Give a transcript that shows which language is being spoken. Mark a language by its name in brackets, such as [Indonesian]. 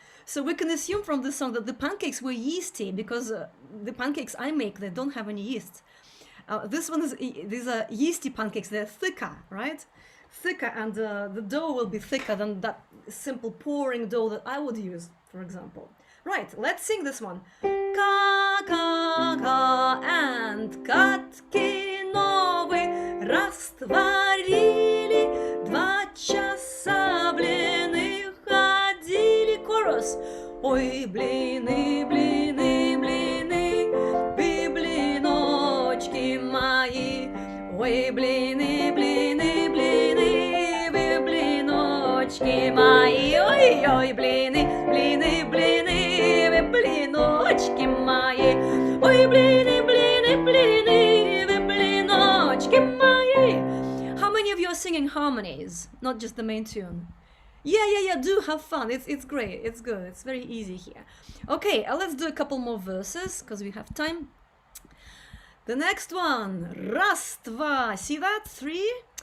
[English] So we can assume from this song that the pancakes were yeasty because the pancakes I make, they don't have any yeast. This one these are yeasty pancakes. They're thicker, right? Thicker, and the dough will be thicker than that simple pouring dough that I would use, for example. Right, let's sing this one. [Russian] Ka, ka, ka, and катки новые растворили, 2 часа блины ходили. [English] Chorus. [Russian] Ой, блины, блины, блины, вы блиночки мои. Ой, блины, блины, блины, вы блиночки мои. Ой, ой, блины, блины, блины, вы блиночки мои. Ой, блины, блины, блины, вы блиночки мои. [English] How many of you are singing harmonies, not just the main tune? Yeah, do have fun. It's great. It's good. It's very easy here. Okay, let's do a couple more verses because we have time. The next one. [Russian] Раз, два. [English] See that? 3.